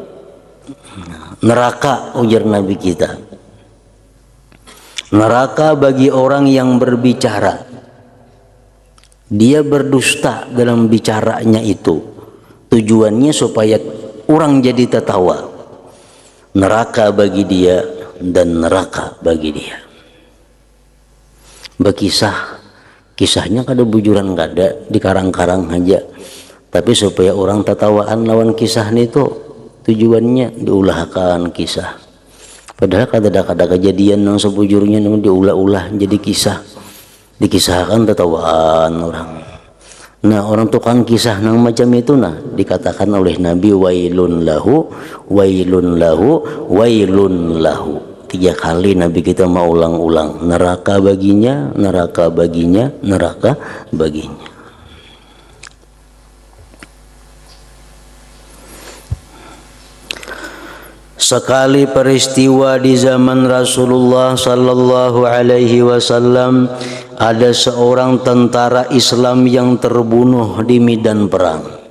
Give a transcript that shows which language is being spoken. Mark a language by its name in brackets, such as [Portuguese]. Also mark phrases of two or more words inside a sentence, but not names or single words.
[Indonesian] Neraka, ujar Nabi kita, neraka bagi orang yang berbicara, dia berdusta dalam bicaranya itu, tujuannya supaya orang jadi tertawa. Neraka bagi dia dan neraka bagi dia. [Banjar] Berkisah, kisahnya kada bujuran kada, dikarang-karang aja, tapi supaya orang tertawaan lawan kisah itu, tujuannya diulahkan kisah. Padahal kada kejadian yang sebujurnya yang diulah-ulah jadi kisah, dikisahkan tertawaan orang. Nah, orang tukang kisah nang macam itu nah dikatakan oleh Nabi [Arabic] ويل له، ويل له، ويل له. [Banjar] 3 kali Nabi kita mau ulang-ulang, neraka baginya, neraka baginya, neraka baginya. [Indonesian] Sekali peristiwa di zaman Rasulullah [Arabic] صلى الله عليه وسلم, [Indonesian] ada seorang tentara Islam yang terbunuh di medan perang.